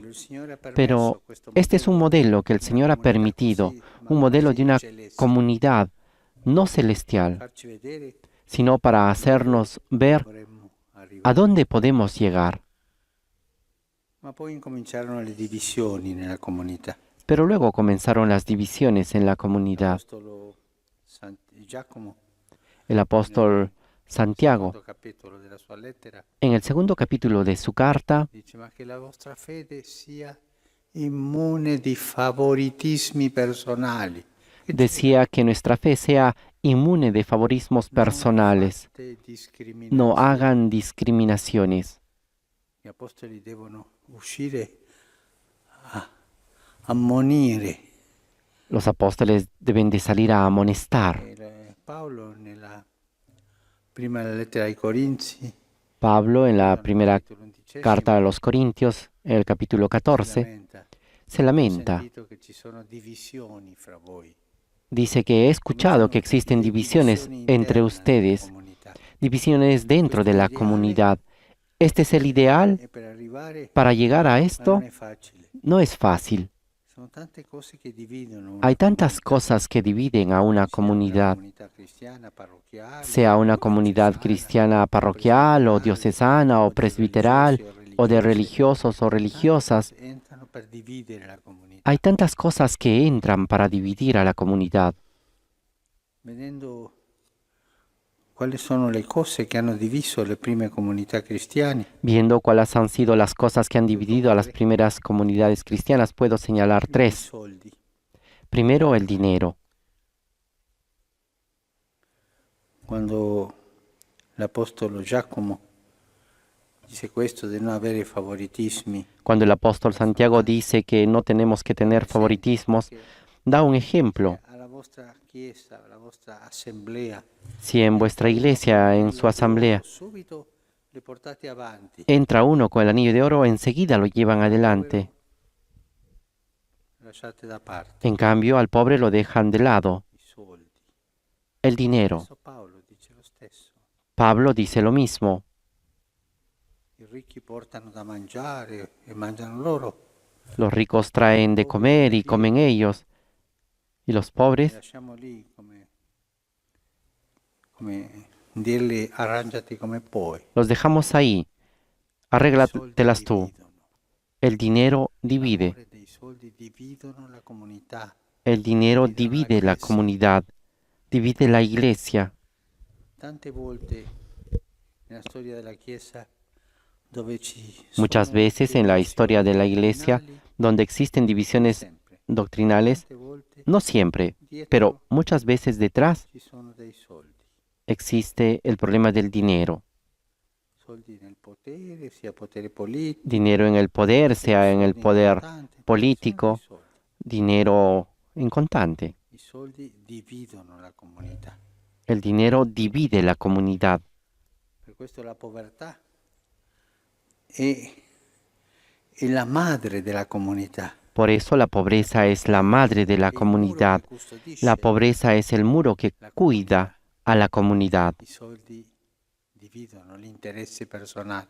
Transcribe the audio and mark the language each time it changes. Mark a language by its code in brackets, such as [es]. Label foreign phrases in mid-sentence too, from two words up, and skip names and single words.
[es] Pero este es un modelo que el Señor ha permitido, un modelo de una comunidad no celestial, sino para hacernos ver a dónde podemos llegar. Pero luego comenzaron las divisiones en la comunidad. El apóstol Santiago, [it] secondo capitolo della sua lettera, [es] en el segundo capítulo de su carta, dice: [it] ma che la vostra fede sia immune di favoritismi personali. Che [es] decía que nuestra fe sea inmune de favorismos [it] non [es] personales. [it] fate [es] No [it] discriminazioni. [es] hagan discriminaciones. [it] Gli apostoli devono uscire a ammonire. [es] Los apóstoles deben de salir a amonestar. [it] Paolo nella prima lettera ai Corinzi, [es] Pablo en la [it] nel [es] primera [it] capitolo 11, [es] carta a los Corintios, en el capítulo [it] si 14, lamenta. [es] se [it] Ho [es] lamenta. [it] sentito che ci sono divisioni fra voi. [es] Dice que he escuchado que existen divisiones entre ustedes, divisiones dentro de la comunidad. Este es el ideal. [it] E per arrivare, [es] Para llegar a [it] ma [es] esto [it] non è facile. [es] no es fácil. [it] Sono tante cose che dividono una [es] Hay tantas [it] comunità, [es] cosas que dividen a una [it] sia [es] comunidad, [it] comunità cristiana, parrocchiale, [es] sea una comunidad [it] diocesana, [es] cristiana parroquial o diocesana o presbiteral o de religiosos o religiosas. [it] entrano per dividere la comunità. [es] Hay tantas cosas que entran para dividir a la comunidad. [it] Vedendo quali sono le cose che hanno diviso le prime comunità cristiane, [es] Viendo cuáles han sido las cosas que han dividido a las primeras comunidades cristianas, puedo señalar [it] i [es] tres. [it] soldi. [es] Primero, el dinero. [it] Quando l'Apostolo Giacomo dice questo di non avere favoritismi, [es] Cuando el apóstol Santiago dice que no tenemos que tener favoritismos, da un ejemplo. [it] alla vostra chiesa, alla vostra assemblea, [es] Si en vuestra iglesia, en su asamblea, [it] subito le portate avanti, [es] entra uno con el anillo de oro, enseguida lo llevan adelante. [it] lasciate da parte [es] En cambio, al pobre lo dejan de lado. [it] i soldi. [es] El dinero. [it] Adesso Paolo dice lo stesso. [es] Pablo dice lo mismo. [it] I ricchi portano da mangiare e mangiano loro. [es] Los ricos traen de comer y comen ellos. Y los [it] Li [es] pobres [it] lasciamo lì come dirgli arrangiati come puoi. [es] los dejamos ahí. [it] I soldi [es] Arréglatelas tú. [it] dividono. [es] El dinero divide. [it] L'amore dei soldi dividono la comunità. [es] El dinero divide la comunidad. Divide la iglesia. [it] Tante volte nella storia della Chiesa dove ci [es] Muchas [it] sono [es] veces en la historia de la iglesia, [it] doctrinali, [es] donde existen divisiones [it] sempre, [es] doctrinales, [it] tante volte [es] no siempre, [it] dietro [es] pero muchas veces detrás [it] ci sono dei soldi. [es] existe el problema del dinero. [it] Soldi nel potere, sia potere politico, [es] Dinero en el poder, sea en el [it] soldi in [es] poder [it] contante, [es] político, [it] sono i soldi. [es] dinero en contante. [it] I soldi dividono la comunità. [es] El dinero divide la comunidad. [it] Per questo la povertà è la madre della comunità. [es] Por eso la pobreza es la madre de la [it] È il muro [es] comunidad. [it] che custodisce. [es] La pobreza es el muro que cuida a la comunidad. [it] I soldi dividono l'interesse personale.